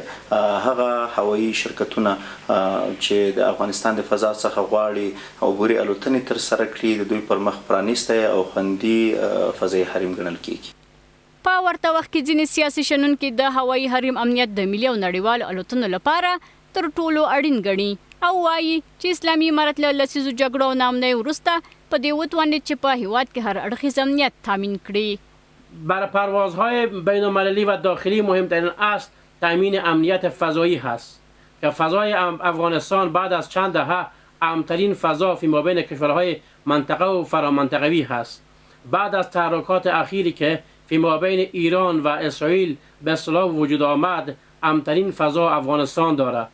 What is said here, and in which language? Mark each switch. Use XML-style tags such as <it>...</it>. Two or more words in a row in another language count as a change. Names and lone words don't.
<ps>هغه هوایي شرکتونه چې د افغانستان د فضا څخه غواړي عبوري الوتنې ترسره کړي د دوی پر مخ پرانیستی او خوندي فضایي حریم ګڼل کیږي. په ورته وخت کې ځینې سیاسي شنونکي د هوایي حریم امنیت د ملي او نړیوالو الوتنو لپاره تر ټولو اړین ګڼي او وایي چې اسلامي امارت له لسیزو جګړو او ناامنۍ وروسته په دې وتوانید چې په هیواد کې هر اړخیز امنیت تامین کړي.</ps> <fa>برای پروازهای بین المللی و داخلی مهمترین اصل تامین امنیت فضایی هست که فضای افغانستان بعد از چند دهه امن‌ترین فضا فیما بین کشورهای منطقه و فرامنطقوی هست. بعد از تحرکات اخیری که فیما بین ایران و اسرائیل به اصطلاح وجود آمد امن‌ترین فضا افغانستان دارد.</fa>